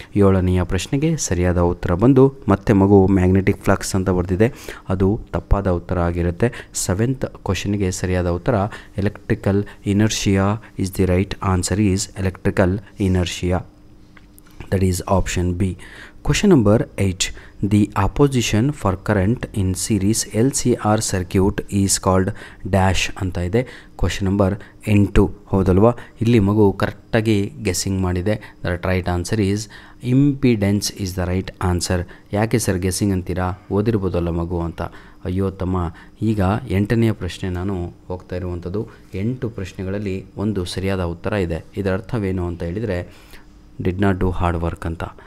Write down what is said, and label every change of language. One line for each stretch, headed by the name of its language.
Kannada: 7ನೆಯ ಪ್ರಶ್ನೆಗೆ ಸರಿಯಾದ ಉತ್ತರ ಬಂದು ಮತ್ತೆ ಮಗು ಮ್ಯಾಗ್ನೆಟಿಕ್ ಫ್ಲಕ್ಸ್ ಅಂತ ಬರೆದಿದೆ, ಅದು ತಪ್ಪಾದ ಉತ್ತರ ಆಗಿರುತ್ತೆ.
English: 7th ಕ್ವಶನ್ಗೆ
Kannada: ಸರಿಯಾದ ಉತ್ತರ
English: Electrical inertia is the right answer is electrical inertia. That is option B. Question number 8. The opposition for current in series LCR circuit is called dash
Kannada: ಅಂತ ಇದೆ. ಕ್ವಶನ್ ನಂಬರ್ 8, ಹೌದಲ್ವಾ. ಇಲ್ಲಿ ಮಗು ಕರೆಕ್ಟಾಗಿ ಗೆಸ್ಸಿಂಗ್ ಮಾಡಿದೆ.
English: That right answer is impedance is the right answer.
Kannada: ಯಾಕೆ sir guessing ಅಂತೀರಾ, ಓದಿರ್ಬೋದಲ್ಲ ಮಗು ಅಂತ. ಅಯ್ಯೋ ತಮ್ಮ, ಈಗ 8ನೆಯ ಪ್ರಶ್ನೆ ನಾನು ಹೋಗ್ತಾ ಇರುವಂಥದ್ದು. 8 ಪ್ರಶ್ನೆಗಳಲ್ಲಿ ಒಂದು ಸರಿಯಾದ ಉತ್ತರ ಇದೆ. ಇದರ ಅರ್ಥವೇನು ಅಂತ ಹೇಳಿದರೆ,
English: did not do hard work
Kannada: ಅಂತ.